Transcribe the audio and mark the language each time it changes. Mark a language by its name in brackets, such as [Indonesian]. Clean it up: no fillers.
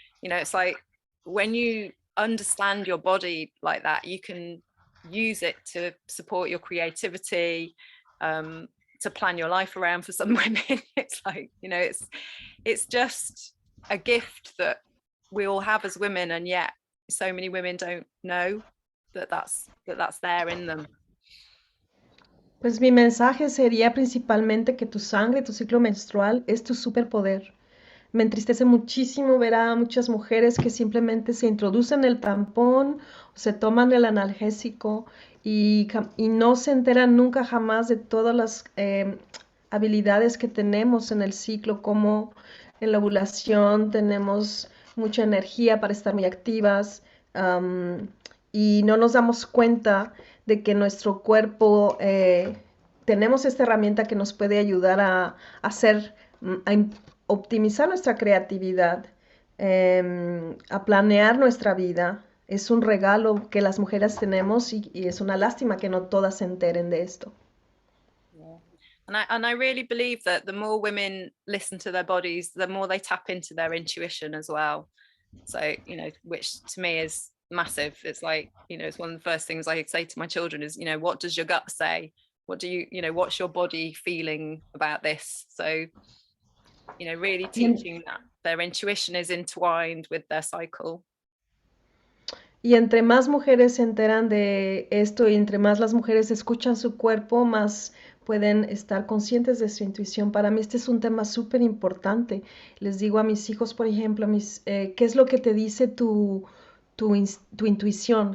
[English] It's like when you understand your body like that, you can use it to support your creativity, to plan your life around. For some women, it's like, it's just a gift that we all have as women, and yet so many women don't know that that's there in them. [Spanish] Pues mi mensaje sería principalmente que tu sangre, tu ciclo menstrual es tu superpoder. Me entristece muchísimo ver a muchas mujeres que simplemente se introducen el tampón, o se toman el analgésico y no se enteran nunca jamás de todas las habilidades que tenemos en el ciclo, como en la ovulación tenemos mucha energía para estar muy activas, y no nos damos cuenta de que nuestro cuerpo, tenemos esta herramienta que nos puede ayudar a hacer, a optimizar nuestra creatividad, a planear nuestra vida. Es un regalo que las mujeres tenemos, y es una lástima que no todas se enteren de esto. [English] Yeah. And I really believe that the more women listen to their bodies, the more they tap into their intuition as well. So, which to me is massive. It's like, it's one of the first things I say to my children is, what does your gut say? What do you, what's your body feeling about this? So, really teaching that their intuition is entwined with their cycle. [Spanish] Y entre más mujeres se enteran de esto, y entre más las mujeres escuchan su cuerpo, más pueden estar conscientes de su intuición. Para mí este es un tema súper importante. Les digo a mis hijos, por ejemplo, ¿qué es lo que te dice tu intuición?